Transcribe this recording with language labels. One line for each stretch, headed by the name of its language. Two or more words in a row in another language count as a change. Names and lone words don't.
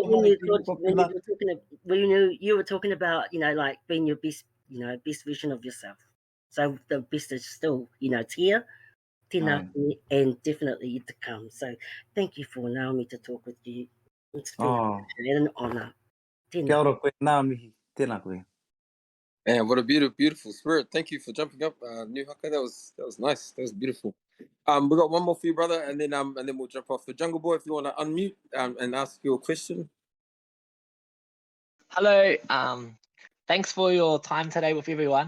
English: thought when you were talking about, you know, like being your best, you know, best version of yourself. So the best is still, you know, it's here, and definitely to come. So thank you for allowing me to talk with you. It's been an honour.
Māori: Kia ora koe, nā mihi, tēnā koe.
English: Man, what a beautiful spirit. Thank you for jumping up, New Haka. That was nice. That was beautiful. We got one more for you, brother, and then we'll jump off. The Jungle Boy, if you want to unmute and ask your question. Hello. Thanks for your time today with everyone.